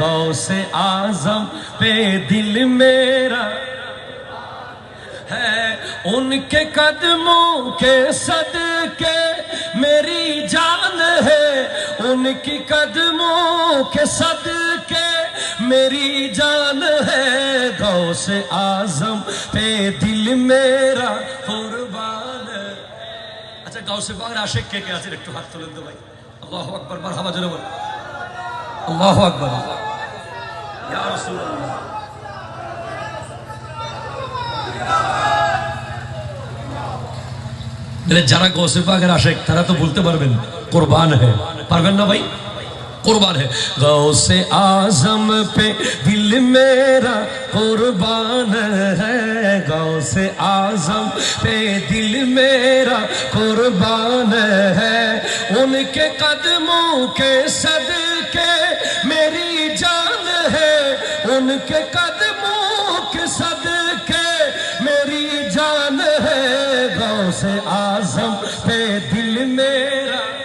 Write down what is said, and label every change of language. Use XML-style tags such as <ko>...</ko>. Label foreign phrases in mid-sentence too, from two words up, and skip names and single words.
<ur>غوث اعظم پہ دل میرا ہے، ان کے قدموں کے صدقے میری جان ہے، ان کی قدموں کے صدقے میری جان ہے، غوث اعظم پہ دل میرا قربان ہے۔ اچھا غوث پاک عاشق کے</ur> <bn>আছেন একটু হাত তুলেন তো ভাই।</bn> <ar>الله أكبر، مرحبا</ar> <bn>জোরে বলুন</bn> <ar>الله أكبر يا رسول الله.</ar> <bn>যারা গৌসে পাকের আশিক তারা তো বলতে পারবেন</bn> <ur>قربان ہے,</ur> <bn>পারবেন না ভাই?</bn> <ur>قربان ہے. غوث اعظم پہ دل میرا قربان ہے، غوث اعظم پہ دل میرا قربان ہے، ان کے قدموں کے صدقے میری جان ہے، ان کے قدموں کے صدقے میری جان ہے، غوث اعظم پہ دل میرا,</ur>